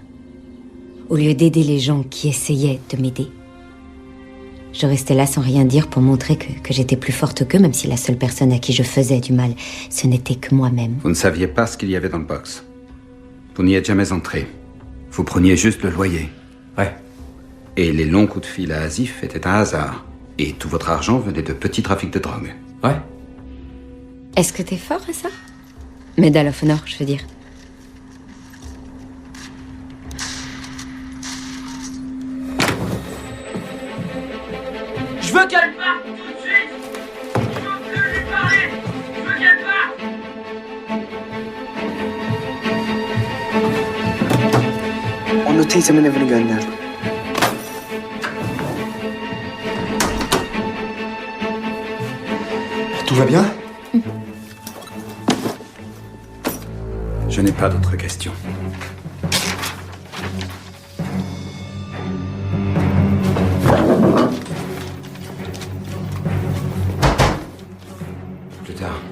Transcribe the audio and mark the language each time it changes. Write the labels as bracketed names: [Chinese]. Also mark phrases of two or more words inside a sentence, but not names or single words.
[French] Au lieu d'aider les gens qui essayaient de m'aider, je restais là sans rien dire pour montrer que j'étais plus forte qu'eux, même si la seule personne à qui je faisais du mal, ce n'était que moi-même. Vous ne saviez pas ce qu'il y avait dans le box. Vous n'y êtes jamais entré. Vous preniez juste le loyer. Ouais. Et les longs coups de fil à Asif étaient un hasard. Et tout votre argent venait de petits trafics de drogue. Ouais. Est-ce que t'es fort à ça? Medal of Honor, je veux dire. Je veux qu'elle parte tout de suite. Je veux plus lui parler. Je veux qu'elle parte. [Turkish] Onu teyzemin evine gönderdim. [French] Tout va bien? Je n'ai pas d'autres questions. Plus tard.